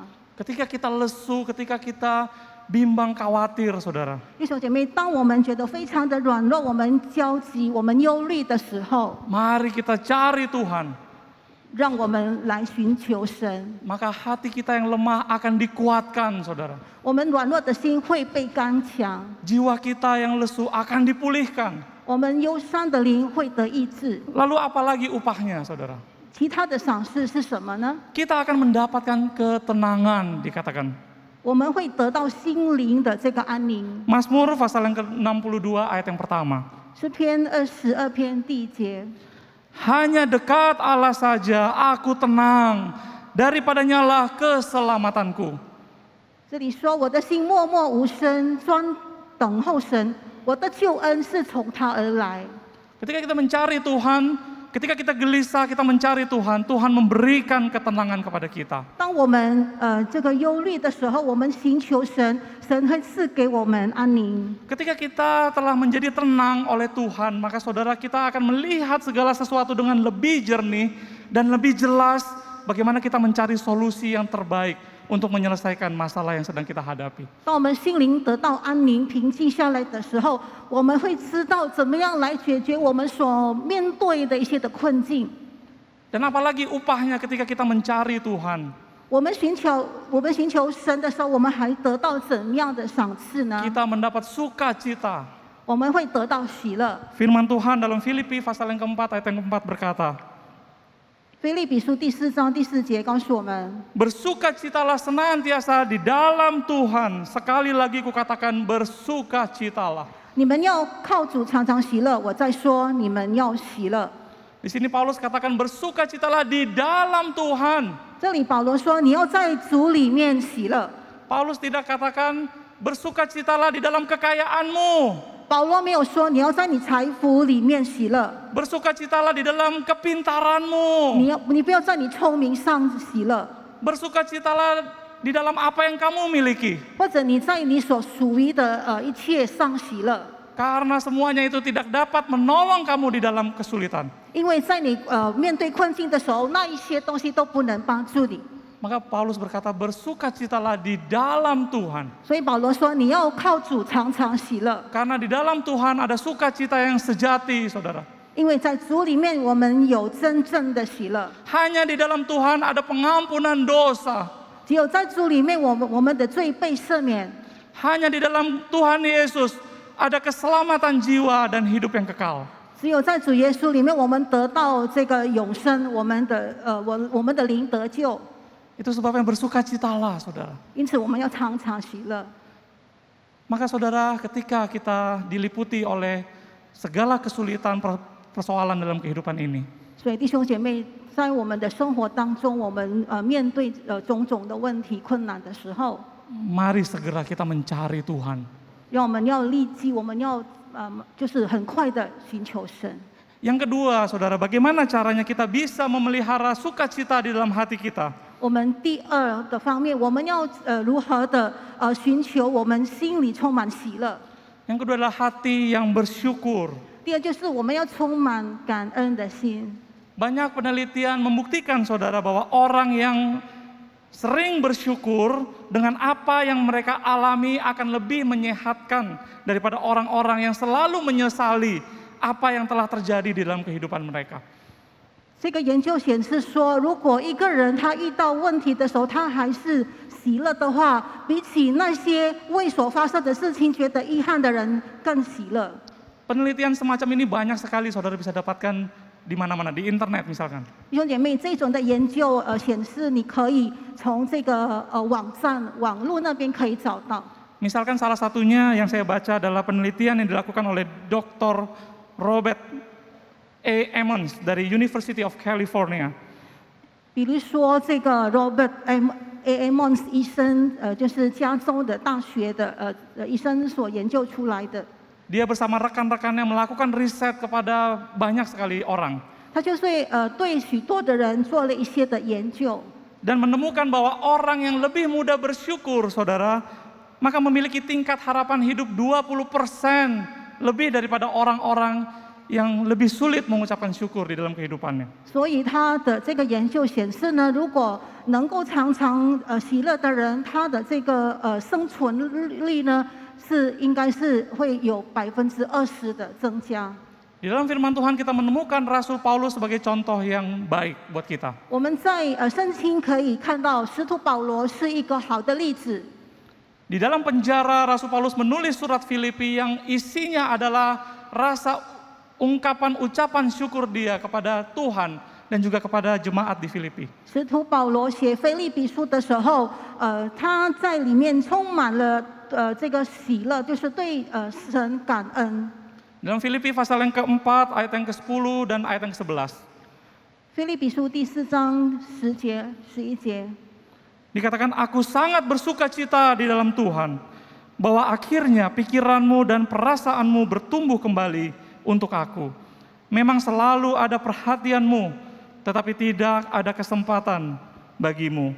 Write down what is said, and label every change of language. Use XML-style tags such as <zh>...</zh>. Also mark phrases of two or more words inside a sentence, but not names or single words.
<id>Ketika kita lesu, ketika kita bimbang khawatir, saudara,</id> <zh>弟兄姐妹，当我们觉得非常的软弱，我们焦急，我们忧虑的时候，</zh> <id>mari kita cari Tuhan.</id> <zh>让我们来寻求神。</zh> <id>Maka hati kita yang lemah akan dikuatkan, saudara.</id> <zh>我们软弱的心会被刚强，</zh> <id>Jiwa kita yang lesu akan dipulihkan.</id> <zh>我们忧伤的灵会得医治。</zh> <id>Lalu apalagi upahnya, saudara?</id> <zh>其他的赏赐是什么呢？</zh> <id>Kita akan mendapatkan ketenangan, dikatakan.</id> <zh>我们会得到心灵的这个安宁。</zh> <id>Mazmur pasal yang ke-62 ayat yang pertama.</id> <zh>诗篇22篇第1节。</zh> <id>Hanya dekat Allah saja aku tenang, daripadanya lah keselamatanku.</id> <zh>这里说：“我的心默默无声，专等候神，我的救恩是从他而来。”</zh> <id>Ketika kita mencari Tuhan, ketika kita gelisah, kita mencari Tuhan, Tuhan memberikan ketenangan kepada kita.</id> <zh>当我们这个忧虑的时候，我们寻求神，神会赐给我们安宁。</zh> <id>Ketika kita telah menjadi tenang oleh Tuhan, maka saudara kita akan melihat segala sesuatu dengan lebih jernih dan lebih jelas bagaimana kita mencari solusi yang terbaik untuk menyelesaikan masalah yang sedang kita hadapi.</id> <zh>当我们心灵得到安宁、平静下来的时候，我们会知道怎么样来解决我们所面对的一些的困境。</zh> <id>Dan apalagi upahnya ketika kita mencari Tuhan.</id> <zh>我们寻求神的时候，我们还得到怎样的赏赐呢？</zh> <id>Kita mendapat sukacita.</id> <zh>我们会得到喜乐。</zh> <id>Firman Tuhan dalam Filipi pasal yang keempat ayat yang keempat berkata,</id> <zh>腓立比书第4章第4节告诉我们，</zh> <id>bersukacitalah senantiasa di dalam Tuhan. Sekali lagi kukatakan bersukacitalah.</id> <zh>你们要靠主常常喜乐。我在说，你们要喜乐。</zh> <id>Di sini Paulus katakan bersukacitalah di dalam Tuhan.</id> <zh>这里保罗说，你要在主里面喜乐。</zh> <id>Paulus tidak katakan bersukacitalah di dalam kekayaanmu.</id> <zh>保罗没有说你要在你财富里面喜乐，</zh> <id>Bersukacitalah di dalam kepintaranmu.</id> <zh>你不要在你聪明上喜乐，</zh> <id>Bersukacitalah di dalam apa yang kamu miliki.</id> <zh>或者你在你所属于的一切上喜乐，</zh> <id>Karena semuanya itu tidak dapat menolong kamu di dalam kesulitan.</id> <zh>因为在你面对困境的时候，那一些东西都不能帮助你。</zh> <id>Maka Paulus berkata bersukacitalah di dalam Tuhan.</id> <zh>所以保罗说，你要靠主常常喜乐，</zh> <id>Karena di dalam Tuhan ada sukacita yang sejati, saudara.</id> <zh>因为在主里面我们有真正的喜乐。</zh> <id>Hanya di dalam Tuhan ada pengampunan dosa.</id> <zh>只有在主里面，我们的罪被赦免。</zh> <id>Hanya di dalam Tuhan Yesus ada keselamatan jiwa dan hidup yang kekal.</id> <zh>只有在主耶稣里面，我们得到这个永生，我们的灵得救。</zh> <id>Itu sebabnya bersukacitalah, saudara.</id> <zh>因此，我们要常常喜乐。</zh> <id>Maka saudara, ketika kita diliputi oleh segala kesulitan persoalan dalam kehidupan ini,</id> <zh>所以弟兄姐妹，在我们的生活当中，我们面对种种的问题、困难的时候，</zh> <id>mari segera kita mencari Tuhan.</id> <zh>让我们要立即，我们要就是很快的寻求神。</zh> <id>Yang kedua, saudara, bagaimana caranya kita bisa memelihara sukacita di dalam hati kita?</id> <zh>我们第二的方面，我们要如何的寻求我们心里充满喜乐。</zh> <id>Yang kedua adalah hati yang bersyukur.</id> <zh>第二就是我们要充满感恩的心。</zh> <id>Banyak penelitian membuktikan, saudara, bahwa orang yang sering bersyukur dengan apa yang mereka alami akan lebih menyehatkan daripada orang-orang yang selalu menyesali apa yang telah terjadi di dalam kehidupan mereka.</id> <zh>这个研究显示说，如果一个人他遇到问题的时候，他还是喜乐的话，比起那些为所发生的事情觉得遗憾的人更喜乐。</zh> <id>Penelitian semacam ini banyak sekali, saudara bisa dapatkan di mana-mana, di internet misalkan.</id> <zh>弟兄姐妹，这种的研究显示，你可以从这个网络那边可以找到。</zh> <id>Misalkan salah satunya yang saya baca adalah penelitian yang dilakukan oleh Dr. Robert A. Emmons dari University of California.</id> <zh>比如说，这个 Robert A. Emmons 医生，就是加州的大学的医生所研究出来的。</zh> <id>Dia bersama rekan-rekannya melakukan riset kepada banyak sekali orang.</id> <zh>他就是对许多的人做了一些的研究，</zh> <id>Dan menemukan bahwa orang yang lebih mudah bersyukur, saudara, maka memiliki tingkat harapan hidup 20% lebih daripada orang-orang yang lebih sulit mengucapkan syukur di dalam kehidupannya.</id> <zh>所以他的这个研究显示呢，如果能够常常喜乐的人，他的这个生存率呢应该是会有20%的增加。</zh> <id>Di dalam firman Tuhan kita menemukan Rasul Paulus sebagai contoh yang baik buat kita.</id> <zh>我们在圣经可以看到，使徒保罗是一个好的例子。</zh> <id>Di dalam penjara, Rasul Paulus menulis surat Filipi yang isinya adalah rasa ungkapan ucapan syukur dia kepada Tuhan dan juga kepada jemaat di Filipi.</id> <zh>使徒保罗写腓立比书的时候，他在里面充满了这个喜乐，就是对神感恩。</zh> <id>Dalam Filipi pasal yang keempat, ayat yang ke-10 dan ayat yang ke-11.</id> <zh>腓立比书第4章10节、11节。</zh> <id>Dikatakan, aku sangat bersukacita di dalam Tuhan, bahwa akhirnya pikiranmu dan perasaanmu bertumbuh kembali untuk aku. Memang selalu ada perhatianmu, tetapi tidak ada kesempatan bagimu.</id>